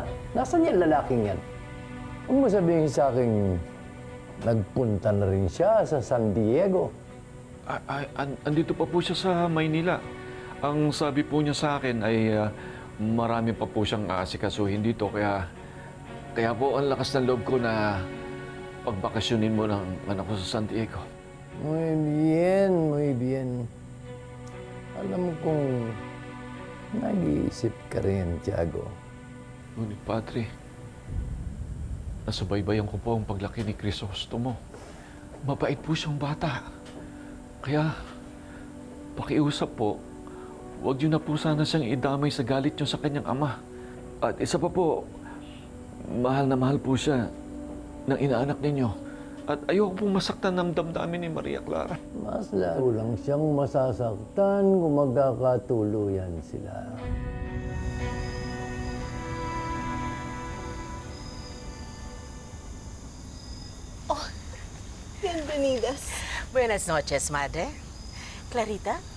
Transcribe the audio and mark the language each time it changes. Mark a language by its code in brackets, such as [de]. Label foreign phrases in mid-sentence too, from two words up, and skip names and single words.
[tl] Nasaan yung lalaking yan? Huwag mo sabihin sa akin, nagpunta na rin siya sa San Diego. Andito pa po siya sa Maynila. Ang sabi po niya sa akin ay marami pa po siyang aasikasuhin dito. Kaya po ang lakas ng loob ko na pagbakasyonin mo ng anak ko sa San Diego. [es] Muy bien, muy bien. [tl] Alam mo kung nag-iisip ka rin, Tiago. Ngunit, Padre, nasubaybayan ko po ang paglaki ni Crisostomo. Mabait po siyang bata. Kaya, pakiusap po, huwag niyo na po sana siyang idamay sa galit niyo sa kanyang ama. At isa pa po, mahal na mahal po siya ng inaanak ninyo. At ayoko pong masaktan ng damdamin ni Maria Clara. Mas lalo lang siyang masasaktan kung magkakatuluyan sila. [es] Bienvenidas. Buenas noches, madre. Clarita?